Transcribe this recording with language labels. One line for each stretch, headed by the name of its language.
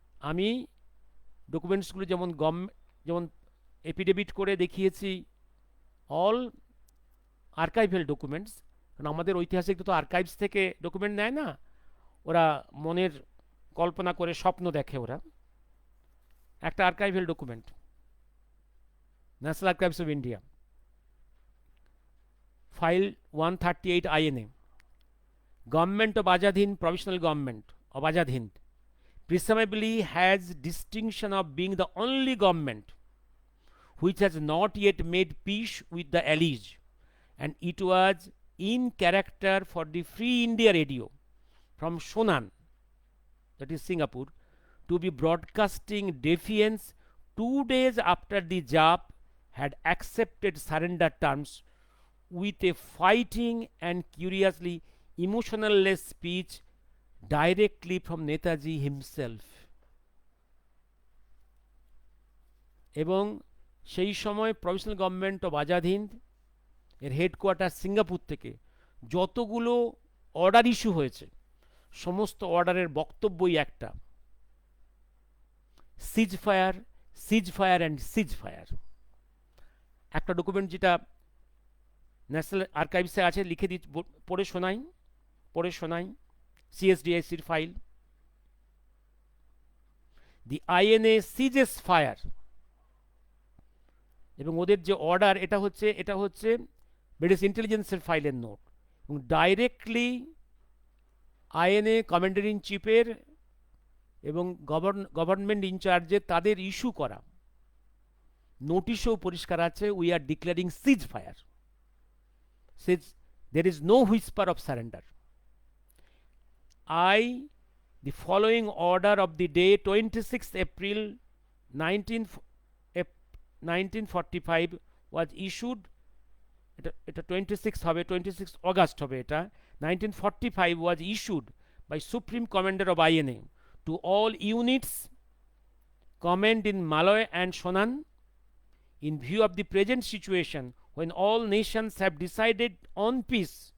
Bangla: আমি ডকুমেন্টসগুলো যেমন এফিডেভিট করে দেখিয়েছি, অল আর্কাইভাল ডকুমেন্টস। কারণ আমাদের ঐতিহাসিক তো আর্কাইভস থেকে ডকুমেন্ট নেয় না, ওরা মনের কল্পনা করে স্বপ্ন দেখে। ওরা একটা archival document, national archives of India,
English: File 138 INA, Government of Azad Hind, Provisional Government of Azad Hind, presumably has distinction of being the only government which has not yet made peace with the allies, and it was in character for the Free India Radio from Shonan, that is Singapore, to be broadcasting defiance 2 days after the Jap had accepted surrender terms with a fighting and curiously emotionless speech directly from Netaji himself.
Bangla: এবং সেই সময় provisional government of Azad Hind এর headquarter Singapore থেকে যতগুলো order issue হয়েছে, সমস্ত অর্ডারের বক্তব্যই একটা, সিজ fire, seize fire and seize fire. একটা ডকুমেন্ট যেটা ন্যাশনাল আর্কাইভসে আছে, লিখে দিই, পড়ে শোনাই CSDICর ফাইল। দি INA সিজেস ফায়ার, এবং ওদের যে অর্ডার, এটা হচ্ছে ব্রিটিশ ইন্টেলিজেন্সের ফাইলের নোট, এবং ডাইরেক্টলি আইএনএ কমান্ডার ইন চিফের এবং গভর্নমেন্ট ইনচার্জে তাদের ইস্যু করা নোটিশও পরিষ্কার আছে, we are declaring seize fire, seize,
English: there is no whisper of surrender. The following order of the day 26th April 1945 was issued,
Bangla: এটা 26 হবে, 26 অগাস্ট হবে, এটা
English: 1945 was issued by Supreme Commander of INA to all units command in Malay and Shonan in view of the present situation when all nations have decided on peace.